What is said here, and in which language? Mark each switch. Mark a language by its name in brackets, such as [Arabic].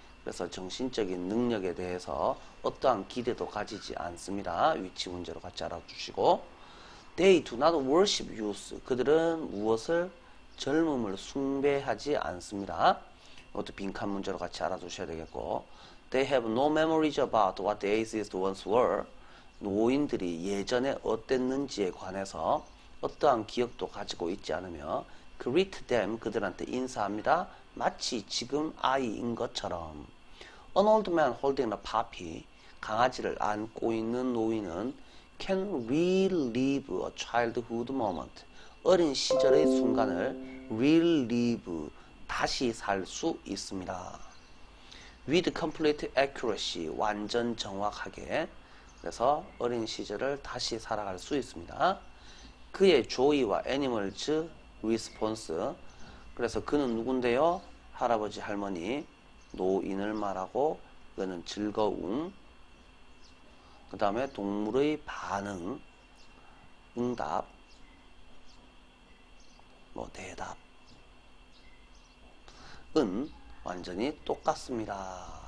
[Korean] 그래서 정신적인 능력에 대해서 어떠한 기대도 가지지 않습니다. 위치 문제로 같이 알아주시고, [English] they do not worship youth. [Korean] 그들은 무엇을? 젊음을 숭배하지 않습니다. 이것도 빈칸 문제로 같이 알아두셔야 되겠고, [English] they have no memories about what the atheists once were. [Korean] 노인들이 예전에 어땠는지에 관해서 어떠한 기억도 가지고 있지 않으며 [English] greet them, [Korean] 그들한테 인사합니다. 마치 지금 아이인 것처럼. [English] An old man holding a puppy, [Korean] 강아지를 안고 있는 노인은 [English] can relive a childhood moment, [Korean] 어린 시절의 순간을 [English] relive, [Korean] 다시 살 수 있습니다. [English] With complete accuracy, [Korean] 완전 정확하게. 그래서 어린 시절을 다시 살아갈 수 있습니다. 그의 joy와 animals response. 그래서 그는 누군데요? 할아버지, 할머니, 노인을 말하고, 그는 즐거움, 그 다음에 동물의 반응, 응답, 뭐 대답, 은 완전히 똑같습니다.